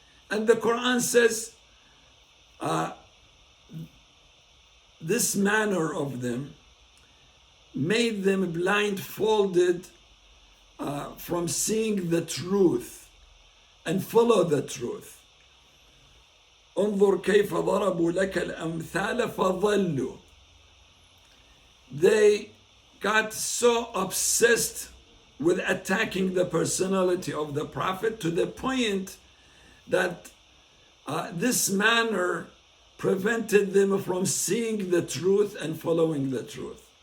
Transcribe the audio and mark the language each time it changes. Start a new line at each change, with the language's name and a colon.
English: And the Quran says, this manner of them made them blindfolded from seeing the truth and follow the truth.
Arabic: انظر كيف ضربوا لك الأمثال فضلوا.
English: They got so obsessed with attacking the personality of the Prophet to the point that this manner prevented them from seeing the truth and following the truth.